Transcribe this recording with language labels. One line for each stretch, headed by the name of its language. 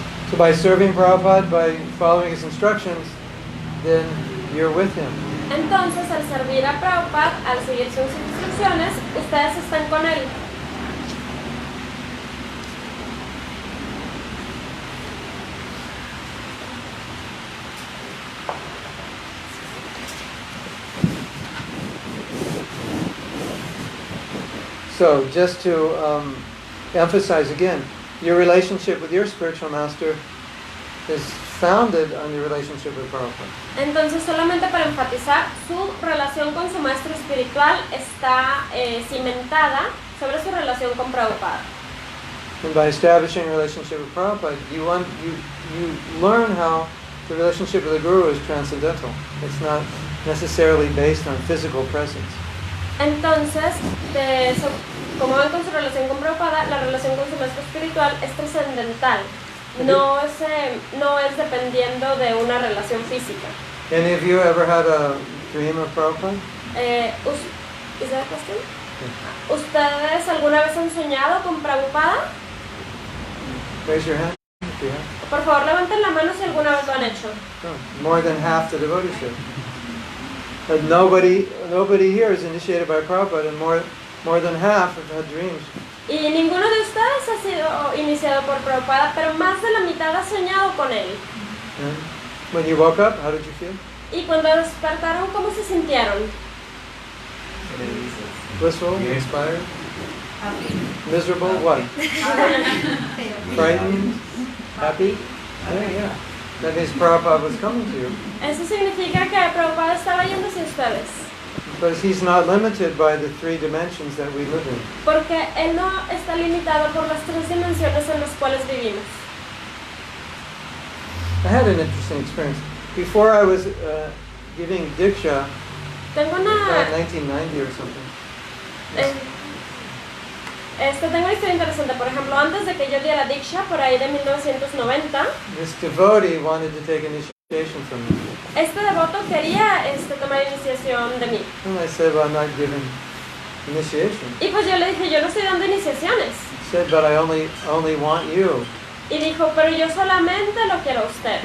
English: So by serving Prabhupada, by following his instructions, then you're with him.
Spanish: Entonces, al servir a Prabhupada, al seguir sus instrucciones, ustedes están con él.
English: So just to emphasize again, your relationship with your spiritual master is founded on your relationship with Prabhupada.
Spanish: Entonces, solamente para enfatizar, su relación con su maestro espiritual está cimentada sobre su relación con Prabhupada.
English: And by establishing a relationship with Prabhupada, you learn how the relationship with the Guru is transcendental. It's not necessarily based on physical presence.
Spanish: Entonces, como ven con su relación con Prabhupada, la relación con su maestro espiritual es trascendental. No es dependiendo de una relación física.
English: Any of you ever had a dream of Prabhupada? ¿Is that a question?
Spanish: ¿Ustedes alguna vez han soñado con Prabhupada?
English: Raise your hand if you have.
Spanish: Por favor, levanten la mano si alguna vez lo han hecho.
English: Oh, more than half the devoteeship. But nobody here is initiated by Prabhupada, and more than half have had dreams.
Spanish: Y ninguno de ustedes ha sido iniciado por Prabhupada, pero más de la mitad ha soñado con él.
English: And when you woke up, how did you feel?
Spanish: Y cuando despertaron, ¿cómo se sintieron?
English: Blissful, inspired, miserable, what? Frightened, happy? Yeah. That means Prabhupada was coming to you.
Spanish: Eso significa que Prabhupada estaba yendo hacia ustedes.
English: Because he's not limited by the three dimensions that we live in.
Spanish: Porque él no está limitado por las tres dimensiones en las cuales vivimos.
English: I had an interesting experience. Before I was giving diksha,
Spanish: Tengo
English: in
Spanish: una
English: 1990 or something.
Spanish: tengo una historia interesante. Por ejemplo, antes de que yo diera diksha, por ahí de 1990,
English: This devotee wanted to take initiation from me.
Spanish: este devoto quería tomar iniciación de mí.
English: And I said, well, I'm not giving initiation.
Spanish: Y pues yo le dije, yo no estoy dando iniciaciones.
English: He said, but I only want you.
Spanish: Y dijo, pero yo solamente lo quiero a usted.